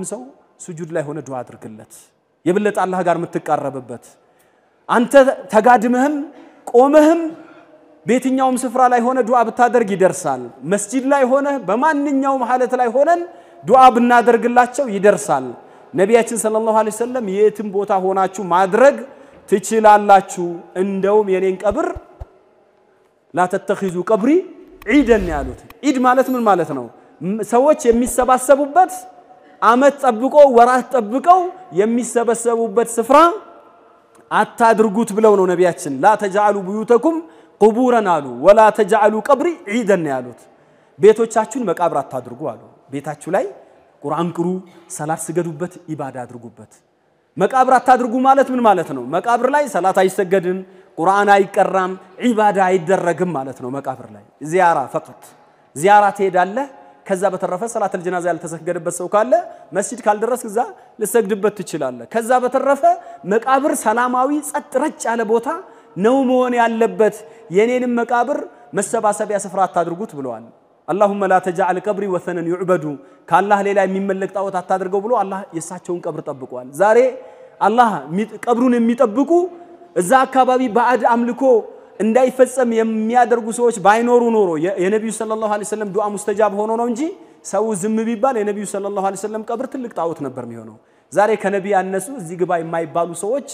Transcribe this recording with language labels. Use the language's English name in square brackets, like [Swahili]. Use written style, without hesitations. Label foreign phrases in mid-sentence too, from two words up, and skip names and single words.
[Amharic] ሰው ሱጁድ ላይ ሆነ ዱዓ አድርግለት የበለጠ አላህ ጋር የምትቃረብበት አንተ ተጋድመህም ቆመህም በየትኛውም ስፍራ ላይ ሆነ ዱዓ ብታደርግ ይደርሳል መስጂድ ላይ ሆነ በማንኛውም ሐለት ላይ ሆነን ዱዓ ብናደርግላቸው ይደርሳል ነብያችን [Arabic] صلى الله عليه وسلم [Amharic] የትም ቦታ ሆናችሁ ማድረግ ትችላላችሁ እንደውም የኔን ቀብር [Arabic] لا تتخذوا قبري عيدا [Amharic] ያሉት ዒድ ማለት ምን ማለት ነው ሰዎች የሚሰባሰቡበት አመት ጠብቀው ወራት ጠብቀው የሚሰበሰቡበት ስፍራ አታድርጉት ብለው ነው ነብያችን [Arabic] لا تجعلوا بيوتكم قبورا [Amharic] አሉ [Arabic] ولا تجعلوا قبري عيدا [Amharic] ያሉት ቤቶቻችሁን መቃብር አታድርጉ አሉ ቤታችሁ ላይ ቁርአን ቅሩ ሰላት ስገዱበት ኢባዳ አድርጉበት መቃብር አታድርጉ ማለት ምን ማለት ነው መቃብር ላይ ሰላት አይሰገድም ቁርአን አይቀራም ኢባዳ አይደረግም ማለት ነው መቃብር ላይ ዚያራ فقط ዚያራ ትሄዳለህ ከዛ በተረፈ [Arabic] صلاة الجنازة [Amharic] ያልተሰገደበት ሰው ካለ መስጂድ ካልደረስ እዛ ልሰግድበት ትችላለህ ከዛ በተረፈ መቃብር ሰላማዊ ጸጥ ረጭ ያለ ቦታ ነው መሆን ያለበት የኔንም መቃብር መሰባሰቢያ ስፍራ አታድርጉት ብለዋል [Arabic] اللهم لا تجعل قبري وثنا يعبد كالله [Amharic] ሌላ የሚመለክ ጣዖት አታድርገው ብሎ አላህ የሳቸውን ቀብር ጠብቋል ዛሬ አላህ ቀብሩን የሚጠብቁ እዛ አካባቢ ባዕድ አምልኮ እንዳይፈጸም የሚያደርጉ ሰዎች ባይኖሩ ኖሮ የነብዩ [Arabic] صلى الله عليه وسلم [Amharic] ዱዓ ሙስተጃብ ሆኖ ነው እንጂ ሰው ዝም ቢባል የነብዩ [Arabic] صلى الله عليه وسلم [Amharic] ቀብር ትልቅ ጣዖት ነበር የሚሆነው ዛሬ ከነብይ ያነሱ እዚህ ግባ የማይባሉ ሰዎች